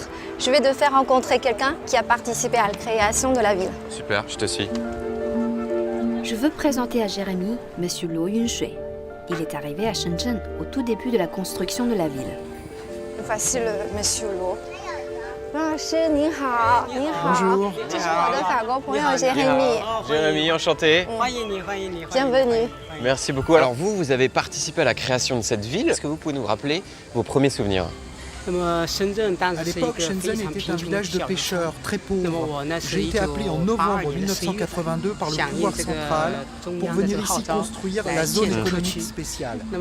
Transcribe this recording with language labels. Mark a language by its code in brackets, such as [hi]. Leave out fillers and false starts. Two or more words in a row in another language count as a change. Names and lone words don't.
[fr] Je vais te faire rencontrer quelqu'un qui a participé à la création de la ville. Super, je te suis. Je veux présenter à Jérémy Monsieur Liu Yunshui. Il est arrivé à Shenzhen au tout début de la construction de la ville. Voici le monsieur Liu. Bonjour, [zh] 你好. 你好. [fr] Bonjour. [zh] 这是我的法国朋友 Jérémy. [fr] Jérémy, enchanté. Bienvenue. Merci beaucoup. Alors vous avez participé à la création de cette ville. Est-ce que vous pouvez nous rappeler vos premiers souvenirs? À l'époque, Shenzhen était un village de pêcheurs très pauvre. J'ai été appelé en novembre 1982 par le pouvoir central pour venir ici construire la zone économique spéciale.